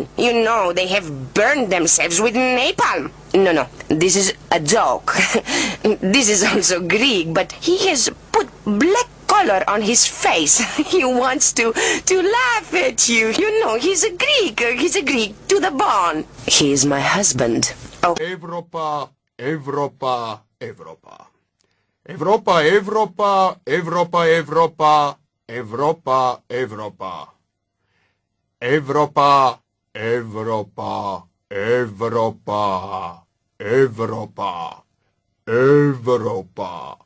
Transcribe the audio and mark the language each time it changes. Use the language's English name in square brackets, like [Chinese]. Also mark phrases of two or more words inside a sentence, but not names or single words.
[English] You know, they have burned themselves with napalm. No, this is a joke. This is also Greek, but he has put black color on his face. He wants to laugh at you. You know, he's a Greek to the bone. He is my husband. Oh. [Macedonian] Европа. Европа, Европа. Европа, Европа, Европа, Европа, Европа, Европа. Европа, Европа, Европа, Европа, Европа.